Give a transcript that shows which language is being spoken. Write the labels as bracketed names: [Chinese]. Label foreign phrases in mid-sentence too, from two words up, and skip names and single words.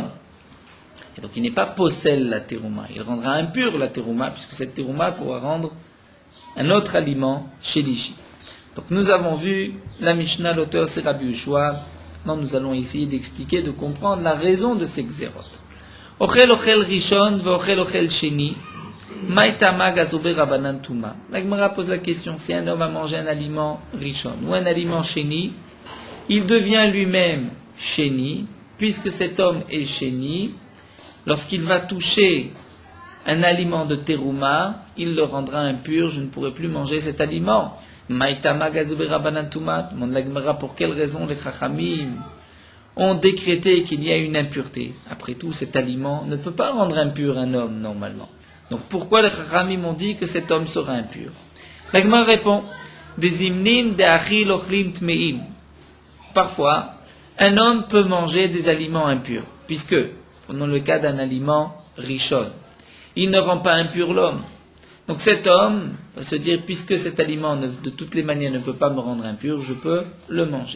[French] Et donc il n'est pas possède la terouma. Il rendra impur la terouma, puisque cette terouma pourra rendre un autre aliment shelishi. Donc nous avons vu la Mishnah, l'auteur c'est Rabbi Yehoshua. Maintenant nous allons essayer d'expliquer, de comprendre la raison de ces xérot. [Hebrew] אוכל אוכל ראשון ואוכל אוכל שני. [French] La Gemara pose la question, si un homme a mangé un aliment rishon ou un aliment sheni, il devient lui-même sheni, puisque cet homme est sheni, lorsqu'il va toucher un aliment de terouma, il le rendra impur, je ne pourrai plus manger cet aliment. Demande la Gemara, pour quelle raison les chachamim ont décrété qu'il y a une impureté? Après tout, cet aliment ne peut pas rendre impur un homme normalement. Donc pourquoi les chachamim ont dit que cet homme sera impur? La Gemara répond, des [Aramaic] זימנין ד אכיל אוכלים טמאים. [French] Parfois, un homme peut manger des aliments impurs, puisque, prenons le cas d'un aliment rishon, il ne rend pas impur l'homme. Donc cet homme va se dire, puisque cet aliment de toutes les manières ne peut pas me rendre impur, je peux le manger.